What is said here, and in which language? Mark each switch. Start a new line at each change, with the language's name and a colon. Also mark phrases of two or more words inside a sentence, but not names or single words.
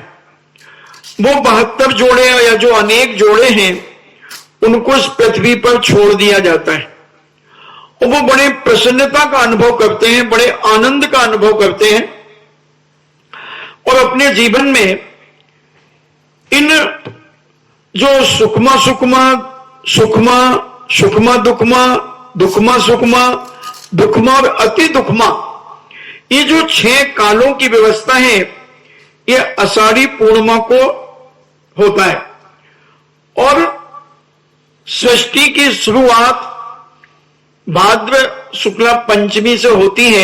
Hindi: वो 72 जोड़े या जो अनेक जोड़े हैं उनको इस पृथ्वी पर छोड़ दिया जाता है और वो बड़े प्रसन्नता का अनुभव करते हैं, बड़े आनंद का अनुभव करते हैं और अपने जीवन में इन जो सुखमा सुखमा सुखमा सुखमा दुखमा दुखमा सुखमा दुखमा और अति दुखमा, ये जो 6 कालों की व्यवस्था है ये आषाढ़ी पूर्णिमा को होता है और सृष्टि की शुरुआत भाद्र शुक्ला पंचमी से होती है।